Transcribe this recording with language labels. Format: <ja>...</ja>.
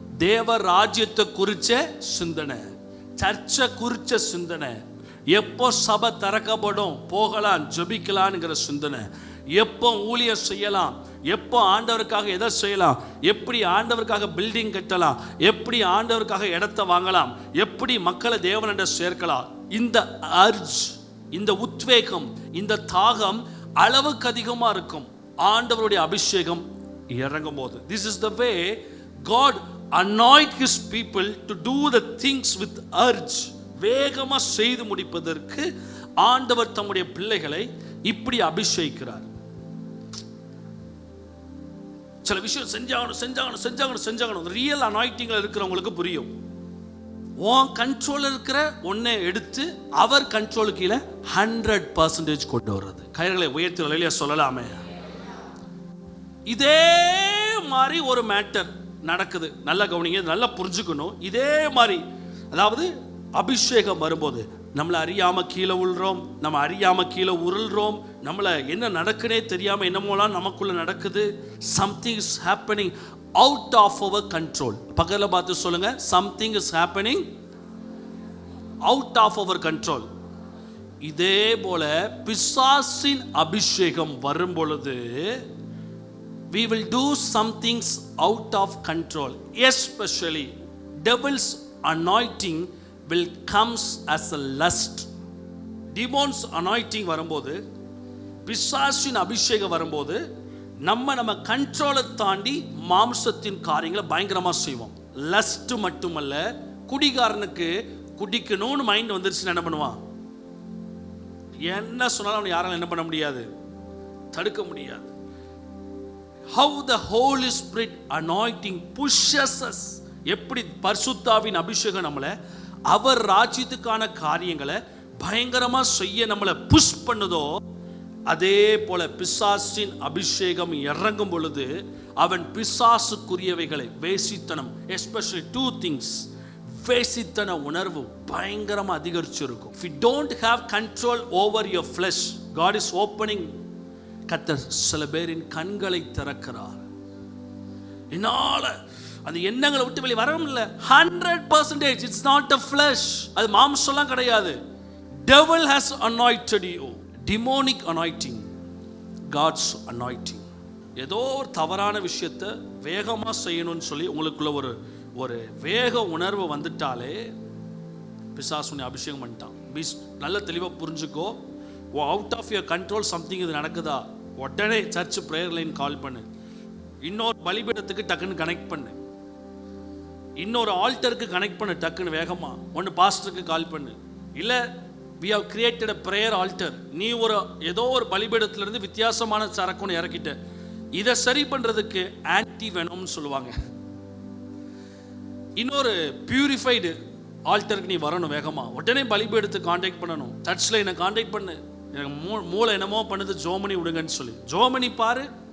<ta>தேவ ராஜ்யத்தை குறிச்ச சிந்தனை, சர்ச்சை குறிச்ச சிந்தனை, எப்போ சபை திறக்கப்படும் போகலாம் ஜெபிக்கலாம்ங்கிற சிந்தனை, எப்போ ஊழியம் செய்யலாம், எப்போ ஆண்டவருக்காக எதை செய்யலாம், எப்படி ஆண்டவருக்காக பில்டிங் கட்டலாம், எப்படி ஆண்டவருக்காக இடத்தை வாங்கலாம், எப்படி மக்களை தேவனிட சேர்க்கலாம். இந்த அர்ஜ், இந்த உத்வேகம், இந்த தாகம் அளவுக்கு அதிகமாக இருக்கும் ஆண்டவருடைய அபிஷேகம் இறங்கும் போது.</ta> <en>This is the way God anoint his people to do the things with urge.</en> <ta>வேகமாக செய்து முடிப்பதற்கு ஆண்டவர் தம்முடைய பிள்ளைகளை இப்படி அபிஷேகிக்கிறார். சில விஷயம் செஞ்சாகணும். ரியல் அனாயிட்டிங்ல இருக்கிறவங்களுக்கு புரியும். உன் கண்ட்ரோல் இருக்கிற ஒன்னை எடுத்து அவர் கண்ட்ரோலுக்கு கீழே 100% கொண்டு வர்றது. கைகளை உயர்த்தி வழியா சொல்லலாமே. இதே மாதிரி ஒரு மேட்டர் நடக்குது. நல்லா கவனிங்க, நல்லா புரிஞ்சுக்கணும். இதே மாதிரி, அதாவது அபிஷேகம் வரும்போது நம்மளை அறியாம கீழே உள்றோம், நம்ம அறியாம கீழே உருள்றோம், நம்மளை என்ன நடக்குனே தெரியாம என்னமோலாம் நமக்குள்ள நடக்குது.</ta> <en>Something is happening out of our control.</en> <ta>பக்கத்துல பார்த்து சொல்லுங்க,</ta> <en>Something is happening out of our control.</en> <ta>இதே போல பிசாசின் அபிஷேகம் வரும் பொழுது</ta> <en>we will do some things out of control. Especially devil's anointing will comes as a lust. Demons anointing</en> <ta>வரும்போது, பிசாசின் அபிஷேகம் வரும்போது நம்ம கண்ட்ரோலை தாண்டி மாம்சத்தின் காரியங்களை பயங்கரமாக செய்வோம். லஸ்ட் மட்டுமல்ல, குடிகாரனுக்கு குடிக்கணும்னு மைண்ட் வந்துருச்சுன்னு என்ன பண்ணுவான்? என்ன சொன்னாலும் அவனை யாராலும் என்ன பண்ண முடியாது, தடுக்க முடியாது.</ta> <en>How the Holy Spirit anointing pushes us.</en> <ta>எப்படி பரிசுத்தாவின் அபிஷேகம் நம்மளை அவர் ராஜ்யத்துக்கான காரியங்களை பயங்கரமாக செய்ய நம்மளை புஷ் பண்ணுதோ, அதே போல பிசாசின் அபிஷேகம் இறங்கும் பொழுது அவன் பிசாசுக்குரியவைகளை, வேசித்தனம்,</ta> <en>especially 2 things,</en> <ta>வேசித்தன உணர்வு பயங்கரமாக அதிகரிச்சிருக்கும்.</ta> <en>If you don't have control over your flesh, God is opening.</en> <ta>கர்த்தர் சில பேரின் கண்களை திறக்கிறார். என்னால அந்த எண்ணங்களை விட்டு வெளியே வரவும் இல்லை.</ta> <en>100% it's not a flesh.</en> <ta>அது மாம்சம்லாம் கிடையாது.</ta> <en>Devil has anointed you. Demonic anointing, God's anointing.</en> <ta>ஏதோ ஒரு தவறான விஷயத்தை வேகமாக செய்யணும்னு சொல்லி உங்களுக்குள்ள ஒரு வேக உணர்வு வந்துட்டாலே பிசாசுனை அபிஷேகம் பண்ணிட்டான். நல்ல தெளிவாக புரிஞ்சுக்கோ.</ta> <en>out of your control something</en> <ta>இது நடக்குதா, உடனே சர்ச் ப்ரேயர் லைன் கால் பண்ணு. இன்னொரு பலிபீடத்துக்கு டக்குன்னு கனெக்ட் பண்ணு. இன்னொரு ஆல்டருக்கு கனெக்ட் பண்ணு டக்குன்னு வேகமாக. ஒன்று பாஸ்டருக்கு கால் பண்ணு.</ta> <en>இல்லை, we have created a prayer altar.</en> <ta>நீ ஏதோ ஒரு பலிபீடத்திலிருந்து வித்தியாசமான சரக்குன்னு இறக்கிட்ட. இதை சரி பண்ணுறதுக்கு ஆன்டி வெனம்னு சொல்லுவாங்க. இன்னொரு பியூரிஃபைடு ஆல்டருக்கு நீ வரணும் வேகமாக. உடனே பலிபீடத்துக்கு கான்டாக்ட் பண்ணணும். சர்ச்சில் என்னை கான்டாக்ட் பண்ணு, எனக்கு மூளை என்னமோ பண்ணுது, ஜோமனி விடுங்கன்னு சொல்லி ஜோமனி பாரு.</ta>